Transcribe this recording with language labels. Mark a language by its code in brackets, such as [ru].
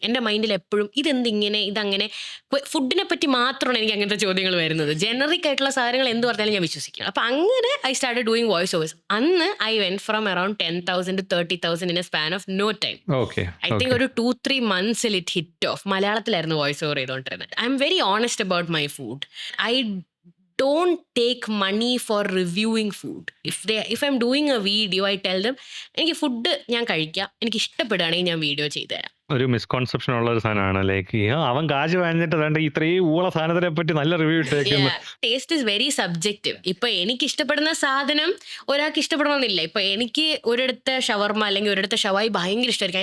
[ml] എൻ്റെ മൈൻഡിൽ എപ്പോഴും ഇതെന്തിങ്ങനെ ഇതങ്ങനെ, ഫുഡിനെ പറ്റി മാത്രമാണ് എനിക്ക് അങ്ങനത്തെ ചോദ്യങ്ങൾ വരുന്നത്. ജനറിക് ആയിട്ടുള്ള സാധനങ്ങൾ എന്ത് പറഞ്ഞാലും ഞാൻ വിശ്വസിക്കണം. അപ്പം അങ്ങനെ [en] I started doing voice overs. അന്ന് I went from around 10,000 to 30,000 in a span of no time. I think ഒരു 2-3 months it hit off. [ml] മലയാളത്തിലായിരുന്നു voice over ചെയ്തുകൊണ്ടിരുന്നത്. [en] I am very honest about my food. I don't take money for reviewing food. If I'm doing a video, I tell them [ml] എനിക്ക് food ഞാൻ കഴിക്കാം, എനിക്ക് ഇഷ്ടപ്പെടുകയാണെങ്കിൽ ഞാൻ video ചെയ്തു തരാം. ഒരു മിസ്കോൺസെപ്ഷൻ ഉള്ള ഒരു സാധനമാണ്. ലൈക്ക് അവൻ കാശ് വാങ്ങിച്ചിട്ട് വേണ്ട ഇത്രയും ഊള സാധനത്തിനെ പറ്റി നല്ല review ഇട്ടേക്കുന്നു. [en] Taste is very subjective. [ml] ഇപ്പൊ എനിക്ക് ഇഷ്ടപ്പെടുന്ന സാധനം ഒരാൾക്ക് ഇഷ്ടപ്പെടണമെന്നില്ല. ഇപ്പൊ എനിക്ക് ഒരിടത്തെ ഷവർമ അല്ലെങ്കിൽ ഒരിടത്തെ ഷവായി ഭയങ്കര ഇഷ്ടമായിരിക്കും.